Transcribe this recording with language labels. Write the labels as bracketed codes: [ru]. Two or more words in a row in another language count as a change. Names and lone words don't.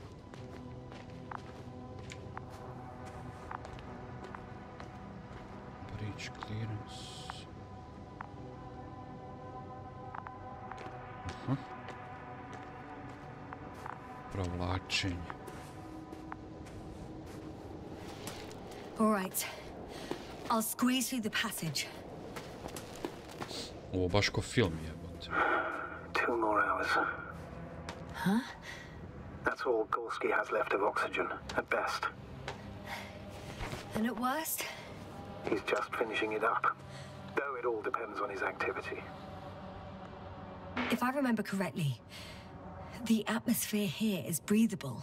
[en] Breach clearance. [hr] Provlačenje. [en] All right. I'll squeeze through the passage. [hr] Ovo baš ko film jebote. [en] 2 more hours. Huh? That's all Gorski has left of oxygen, at best. And at worst? He's just finishing it up, though it all depends on his activity. If I remember correctly, the atmosphere here is breathable.